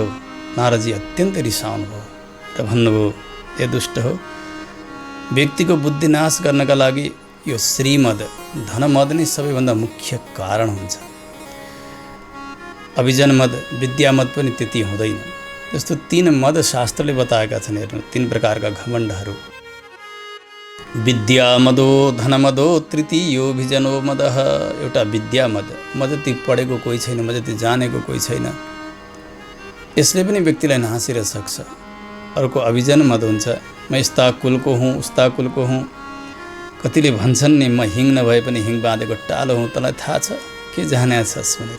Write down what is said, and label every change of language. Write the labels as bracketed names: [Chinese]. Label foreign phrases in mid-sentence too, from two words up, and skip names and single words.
[Nepali] नारदजी अत्यन्तै रिसाउनु भयो र भन्नुभयो, ए दुष्ट हो, व्यक्तिको बुद्धि नाश गर्नका लागि यो श्रीमद धनमद नै सबैभन्दा मुख्य कारण हुन्छ। अभिजनमद, विद्यामद पनि त्यति हुँदैन। जस्तो 3 मद शास्त्रले बताएका छन्। हेर्नु, 3 प्रकारका घमण्डहरू। [Sanskrit] विद्यामदो, धनमदो, तृतीयो भिजनो मदः। [Nepali] एउटा विद्यामद, म जति पढेको कोही छैन, म जति जानेको कोही छैन, यसले पनि व्यक्तिलाई नासिर सक्छ। अर्को अभिजन मद हुन्छ, म यस्ता कुलको हुँ, उस्ता कुलको हुँ। कतिले भन्छन् नि, म हिङ नभए पनि हिङ बाँधेको टालो हुँ, तँलाई थाहा छ के जाने छस् भनेर।